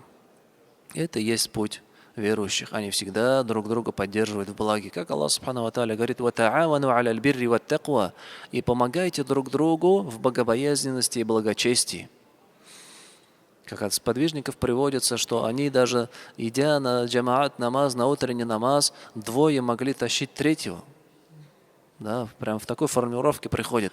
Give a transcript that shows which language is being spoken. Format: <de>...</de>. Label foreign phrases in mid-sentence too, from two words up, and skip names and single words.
<ru>Это и есть путь верующих. Они всегда друг друга поддерживают в благе. Как Аллах</ru> <ar>سبحانه وتعالى</ar> <ru>говорит:</ru> <ar>«وتعاونوا على البر والتقوى»,</ar> <ru>и помогайте друг другу в богобоязненности и благочестии. Как от сподвижников приводится, что они даже, идя на джамаат намаз, на утренний намаз, двое могли тащить третьего. Да, прям в такой формулировке приходит.</ru>